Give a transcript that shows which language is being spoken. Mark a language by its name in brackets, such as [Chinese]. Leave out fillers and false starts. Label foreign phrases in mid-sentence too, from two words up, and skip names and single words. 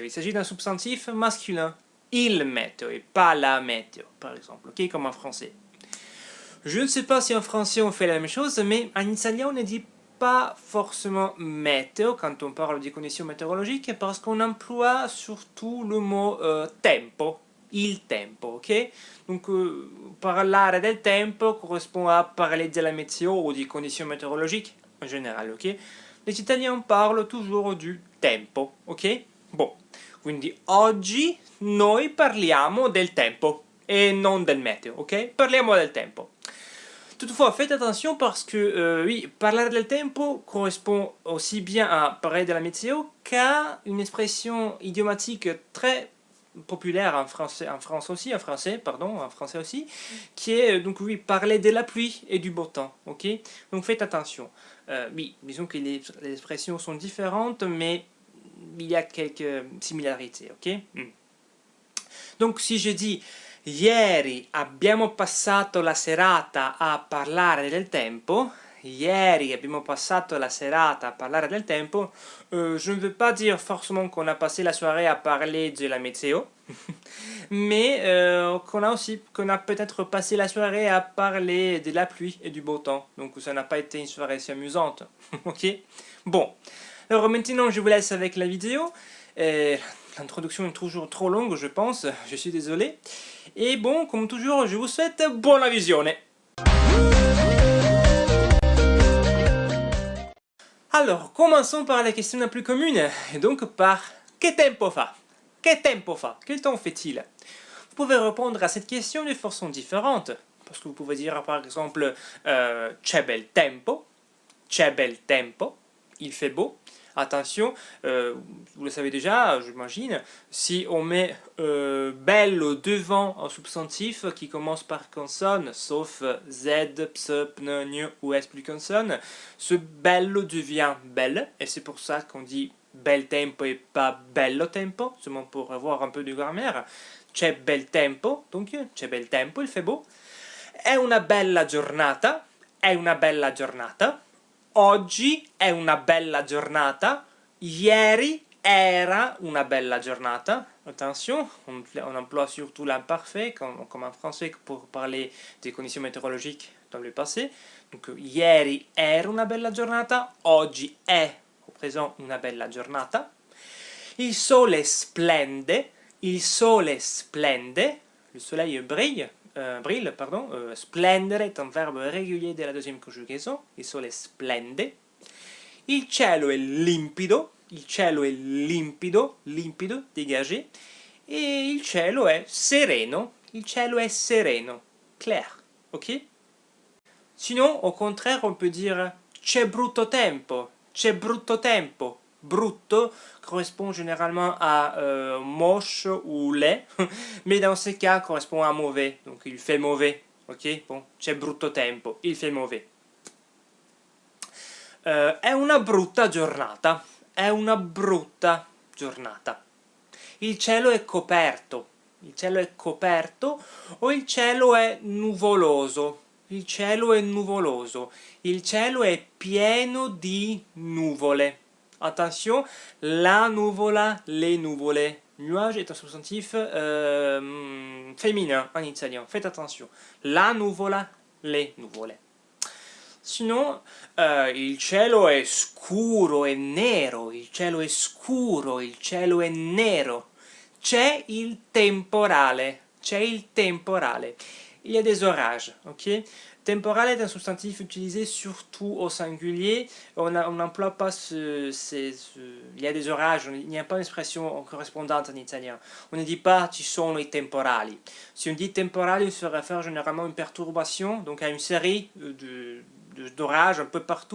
[French] Il s'agit d'un substantif masculin. Il météo et pas la météo, par exemple, ok? Comme en français. Je ne sais pas si en français on fait la même chose, mais en italien on ne dit pas forcément météo quand on parle des conditions météorologiques parce qu'on emploie surtout le mot tempo, [Italian] il tempo, [French] ok? Donc [Italian] parlare del tempo [French] correspond à parler de la météo ou des conditions météorologiques en général, ok? Les Italiens parlent toujours du tempo, ok? [Italian] Bon, quindi oggi noi parliamo del tempo e non del meteo, ok? Parliamo del tempo. [French] Toutefois, faites attention parce que, oui, parler [Italian] del tempo [French] correspond aussi bien à parler de la météo qu'à une expression idiomatique très populaire en français, en français aussi, qui est, donc oui, parler de la pluie et du beau temps, ok? Donc faites attention. Oui, disons que les expressions sont différentes, mais il y a quelques similarités, ok? Donc si je dis [Italian] ieri abbiamo passato la serata a parlare del tempo, ieri abbiamo passato la serata a parlare del tempo, [French] je ne veux pas dire forcément qu'on a passé la soirée à parler de la météo, mais qu'on a peut-être passé la soirée à parler de la pluie et du beau temps, donc ça n'a pas été une soirée si amusante, ok? Bon, alors maintenant je vous laisse avec la vidéo. L'introduction est toujours trop longue, je pense, je suis désolé. Et bon, comme toujours, je vous souhaite [Italian] buona visione. [French] Alors, commençons par la question la plus commune, et donc par [Italian] che tempo fa? Che tempo fa? [French] Quel temps fait-il? Vous pouvez répondre à cette question de façon différente, parce que vous pouvez dire par exemple [Italian] c'è bel tempo, [French] il fait beau. Attention, vous le savez déjà, j'imagine, si on met bello devant un substantif qui commence par consonne, sauf Z, ps, pn, gn ou S plus consonne, ce bello devient belle, et c'est pour ça qu'on dit [Italian] bel tempo [French] et pas [Italian] bello tempo, [French] seulement pour avoir un peu de grammaire. [Italian] C'è bel tempo, donc c'è bel tempo, [French] il fait beau. [Italian] È una bella giornata, è una bella giornata. Oggi è una bella giornata, ieri era una bella giornata. [French] Attention, on emploie surtout l'imparfait, comme en français, pour parler des conditions météorologiques dans le passé. Donc, [Italian] ieri era una bella giornata, oggi è, [French] au présent, [Italian] una bella giornata. Il sole splende, il sole splende, [French] le soleil brille, splendere est un verbe régulier de la deuxième conjugaison, [Italian] il sole splende. Il cielo è limpido, limpido, [French] dégagé. [Italian] Et il cielo è sereno, [French] clair, ok? Sinon, au contraire, on peut dire [Italian] c'è brutto tempo, [French] brutto correspond généralement à moche ou laid, mais dans ce cas correspond à mauvais, donc il fait mauvais, ok? Bon, [Italian] c'è brutto tempo, [French] il fait mauvais. [Italian] È una brutta giornata, Il cielo è coperto, o il cielo è nuvoloso, il cielo è pieno di nuvole. [French] Attention, [Italian] la nuvola, [French] les nuvole. Nuage est un substantif féminin en italien. Faites attention. [Italian] La nuvola, le nuvole. Sinon, il cielo è scuro e nero, C'è il temporale, [French] Il y a des orages, [Italian] ok? [French] Temporale est un substantif utilisé surtout au singulier. On n'emploie pas il y a des orages, il n'y a pas d'expression correspondante en italien. On ne dit pas [Italian] ci sono i temporali. [French] Si on dit temporale, il se réfère généralement à une perturbation, donc à une série d'orages un peu partout.